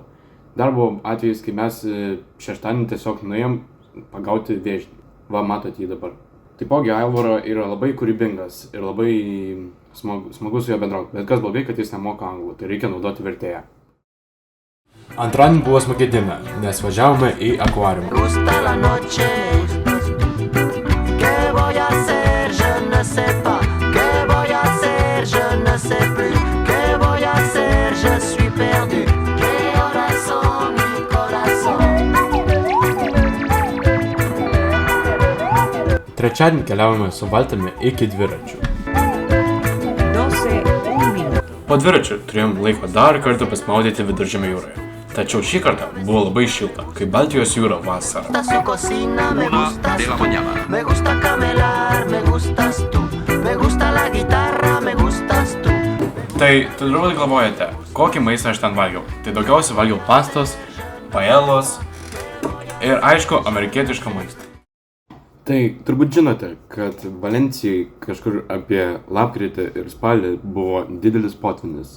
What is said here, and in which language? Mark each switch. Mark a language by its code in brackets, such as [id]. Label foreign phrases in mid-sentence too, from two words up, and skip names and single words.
[lt] Dar buvo atvejis, kai mes šeštadienį tiesiog nuėjom pagauti vėžlį. Va, matot jį dabar. Taipogi Alvaro yra labai kūrybingas ir labai smagu su juo bendrauti. Bet kas blogai, kad jis nemoka anglų, tai reikia naudoti vertėją. Antradienį buvo smagi diena, nes važiavome į akvariumą. [es] Me gusta la noche. ¿Qué voy a hacer? [fr] Je ne sais pas. [es] ¿Qué voy a hacer? [fr] Je ne sais plus. [es] ¿Qué voy a hacer? [fr] Je suis perdu. [es] ¿Qué horas son, mi corazón? [lt] Trečiadienį keliavome su valtimi iki dviračių. [es] 12:01 minuto. [lt] Po dviračių turėjom laiko dar kartą pasimaudyti Viduržemio jūroje. Tačiau šį kartą buvo labai šilta, kaip Baltijos jūra vasarą. [es] Me gusta su cocina, me gustas de la tú, mañana. me gusta camelar, me gustas tú, me gusta la guitarra, me gustas tú. [lt] Tai turbūt galvojate, kokį maistą aš ten valgiau. Tai daugiausiai valgiau pastos, paelos ir aišku, amerikietišką maistą. Tai turbūt žinote, kad Valencijai kažkur apie lapkritį ir spalį buvo didelis potvynis.